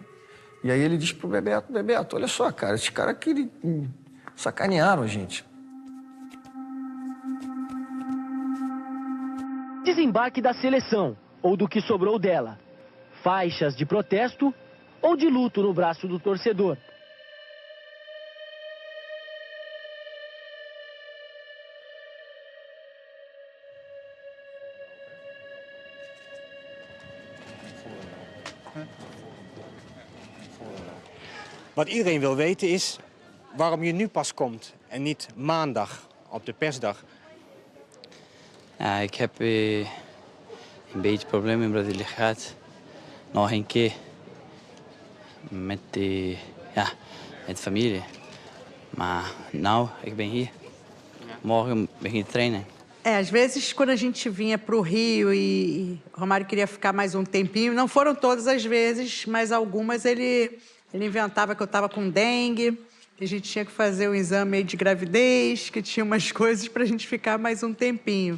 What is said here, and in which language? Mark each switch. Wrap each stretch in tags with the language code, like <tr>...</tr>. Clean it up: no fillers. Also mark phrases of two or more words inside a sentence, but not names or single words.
<pt>E aí ele disse pro Bebeto, olha só, cara, esses caras aqui... sacanearam a gente. Desembarque da seleção, ou do que sobrou dela. Faixas de protesto ou de luto no braço do torcedor.</pt> <nl>Wat iedereen wil weten is waarom je nu pas komt en niet maandag op de persdag. Ja, ik heb een beetje problemen in Brazilië gehad. Nog een keer met met familie. Maar nou, ik ben hier. Morgen begin ik trainen.</nl> <pt>Às vezes, quando a gente vinha para o Rio e o Romário queria ficar mais um tempinho, não foram todas as vezes, mas algumas ele inventava que eu estava com dengue, que a gente tinha que fazer um exame aí de gravidez, que tinha umas coisas para a gente ficar mais um tempinho.</pt>